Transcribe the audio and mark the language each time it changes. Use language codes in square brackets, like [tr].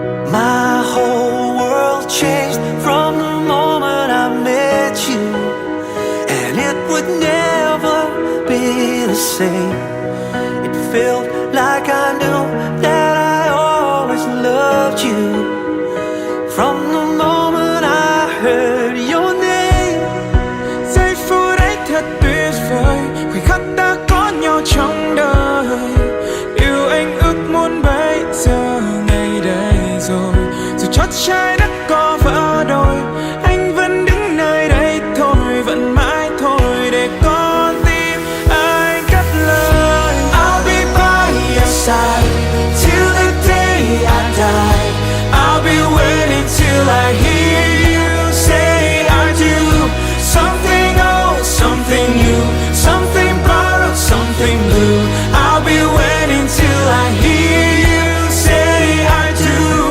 [en] My whole world changed from the moment I met you, and it would never be the same. It felt like I knew that I always loved you. From the moment I heard your name. [vi] Giây phút ấy thật tuyệt vời, khoảnh khắc đã có nhau trong đời. Điều anh ước muốn bây giờ ngày đây rồi. Dù cho trái đất có vỡ đôi, anh vẫn đứng nơi đây thôi, vẫn mãi thôi để con tim anh cất lời. [en] I'll be by your side till the day I die. I'll be waiting till I hear you say I do. Something old, something new, something borrowed, something blue. I'll be waiting till I hear you say I do.